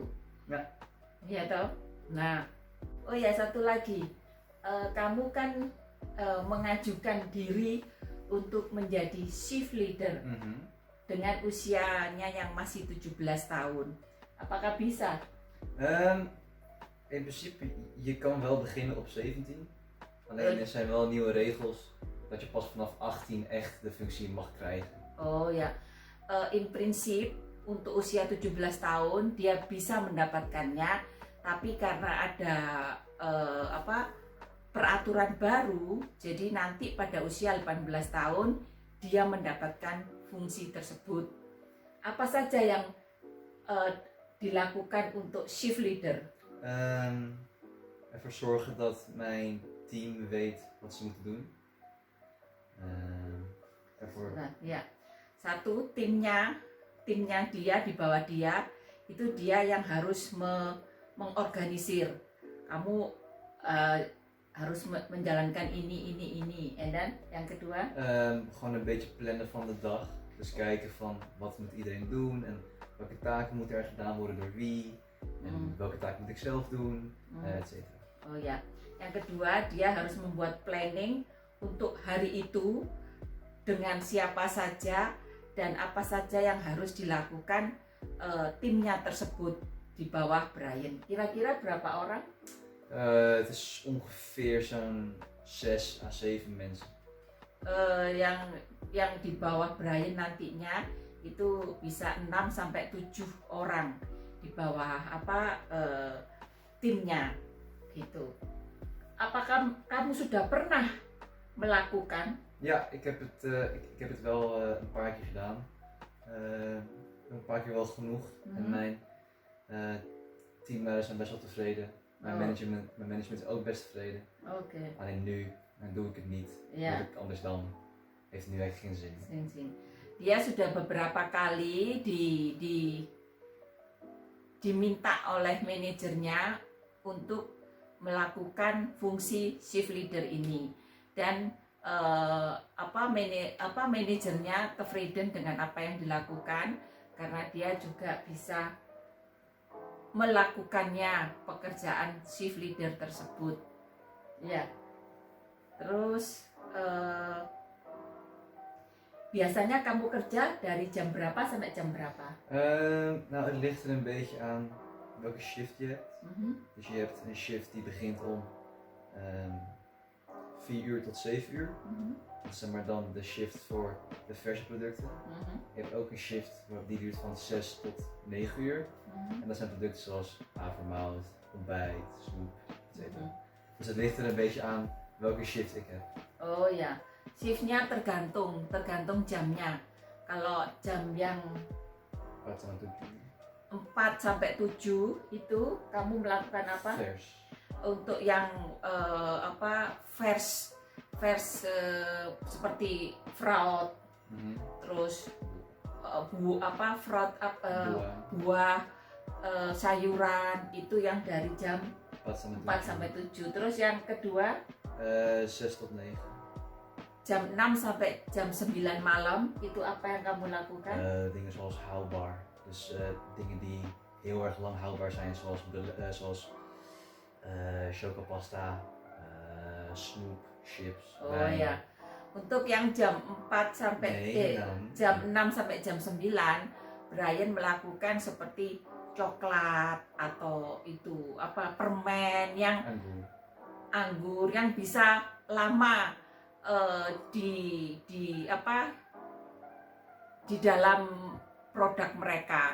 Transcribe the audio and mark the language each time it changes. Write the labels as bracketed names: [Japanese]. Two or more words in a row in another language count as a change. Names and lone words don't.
[Indonesian] Ya. Iya toh? Nah, oh ya satu lagi. Kamu kan mengajukan diri untuk menjadi [English] shift leader [Indonesian] dengan usianya yang masih 17 tahun. Apakah bisa? [Dutch] In principe, je kan wel beginnen op 17. Alleen er zijn wel nieuwe regels dat je pas vanaf 18 echt de functie mag krijgen. [Indonesian] Oh ya, [Dutch] in prinsip [Indonesian] untuk usia 17 tahun dia bisa mendapatkannya, tapi karena ada peraturan baru, jadi nanti pada usia 18 tahun dia mendapatkan fungsi tersebut. Apa saja yang dilakukan untuk shift leader? [Dutch] Ervoor zorgen dat mijn team weet wat ze moeten doen. [Indonesian] Nah, ya. Satu, timnya dia di bawah dia itu dia yang harus mengorganisir. Kamu harus menjalankan ini. [Dutch] En dan [Indonesian] yang kedua? [Dutch] Gewoon een beetje plannen van de dag. Dus kijken van wat moet iedereen doen en welke taken moeten er gedaan worden door wie. En welke taak moet ik zelf doen, etc. [Indonesian] Oh ya, yang kedua dia harus membuat planning untuk hari itu dengan siapa saja dan apa saja yang harus dilakukan timnya tersebut di bawah Brian. Kira-kira berapa orang? [Dutch] Het is ongeveer zo'n 6 à 7 mensen. [Indonesian] Yang di bawah Brian nantinya itu bisa 6 sampai 7 orang di bawah timnya gitu. Apakah kamu sudah pernah melakukan? [Dutch] Ja, ik heb het wel een paar keer gedaan. Een paar keer wel genoeg. En mijn teamleiders zijn best wel tevreden. Mijn management is ook best tevreden. [Indonesian] Oke. [Dutch] Alleen nu doe ik het niet. Ja. Doe ik het anders dan heeft het nu echt geen zin. [Indonesian] Dia sudah beberapa kali diminta oleh manajernya untuk melakukan fungsi [English] shift leader [Indonesian] ini dan manajernya tevreden dengan apa yang dilakukan karena dia juga bisa melakukannya pekerjaan [English] shift leader [Indonesian] tersebut. Ya. Terus biasanya kamu kerja dari jam berapa sampai jam berapa? [Dutch] Nou, het ligt er een beetje aan welke shift je hebt. Dus je hebt een shift die begint om 4 uur tot 7 uur. Mhm. Dat is zeg maar dan de shift voor de verse producten. Mhm. Je hebt ook een shift die duurt van 6 tot 9 uur. Mhm. En dat zijn producten zoals havermout, ontbijt, snoep, etc. Mhm. Dus het ligt er een beetje aan welke shift ik heb. [Indonesian] Oh ya, shiftnya tergantung jamnya. Kalau jam yang [Dutch] Wat dan doe ik? [Indonesian] 4 sampai 7 itu kamu melakukan apa? [Dutch] Vers. [Indonesian] Untuk yang vers seperti fruit, terus buah, sayuran itu yang dari jam 4 sampai 7. Terus yang kedua [Dutch] 6 tot 9. [Indonesian] jam 6 sampai jam 9 malam itu apa yang kamu lakukan? [Dutch] Dingen zoals houdbaar. Dus dingen die heel erg lang houdbaar zijn, zoals chocopasta, snoep, chips. Oh wijn. [Indonesian] ya. Untuk yang jam 4 sampai jam 6 sampai jam 9, Brian melakukan seperti coklat atau itu permen yang anggur yang bisa lama di dalam produk mereka.